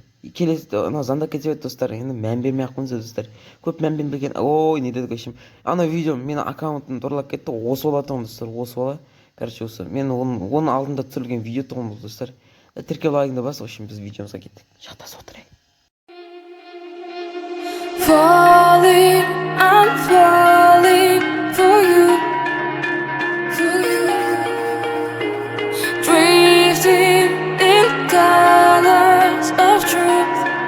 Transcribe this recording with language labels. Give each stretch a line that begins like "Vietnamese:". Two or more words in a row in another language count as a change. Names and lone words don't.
Kazakh: Келесі звондап кете береді достар. Енді мән бермей-ақ қойыңыздар достар. Көп мән бермеген. Ой, не дедік вообще. Ана видео менің аккаунтым ұрлап кетті. Осы бала тұғын достар. Осы бала. Короче, осы. Мен оның алдында түсірілген видео тұғын достар. Тіркеп лайкыңды бас.
Russian: В общем,
Kazakh: біз видеомызға кеттік. Жақтасып отырайық.
English: Falling, I'm falling for you, drifting in colors of truth.